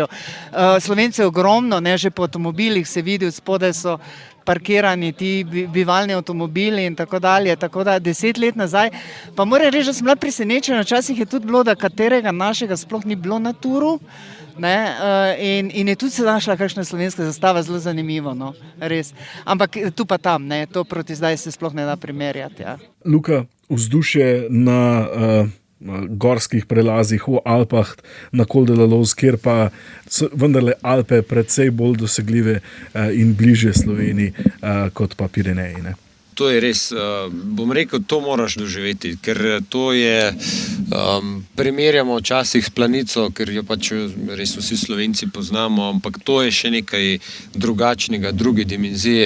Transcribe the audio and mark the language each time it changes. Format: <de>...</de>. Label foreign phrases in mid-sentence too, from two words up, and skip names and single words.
<sl>Slovencev je ogromno, ne, že po avtomobilih se vidi, spodaj so parkirani ti bivalni avtomobili in tako dalje, tako da 10 let nazaj, pa moram reči, da sem bila presenečena, včasih je tudi bilo, da katerega našega sploh ni bilo na turu, ne, in je tudi se našla kakšna slovenska zastava, zelo zanimivo, no, res. Ampak tu pa tam, ne, to proti zdaj se sploh ne da primerjati, ja. Luka, vzdušje na gorskih prelazih v Alpah na Col de la Loze, kjer pa so vendarle Alpe precej bolj dosegljive in bliže Sloveniji kot pa Pireneji, ne? To je res, bom rekel, to moraš doživeti, ker to je, primerjamo včasih s planico, ker jo pač res vsi Slovenci poznamo, ampak to je še nekaj drugačnega, druge dimenzije.</sl>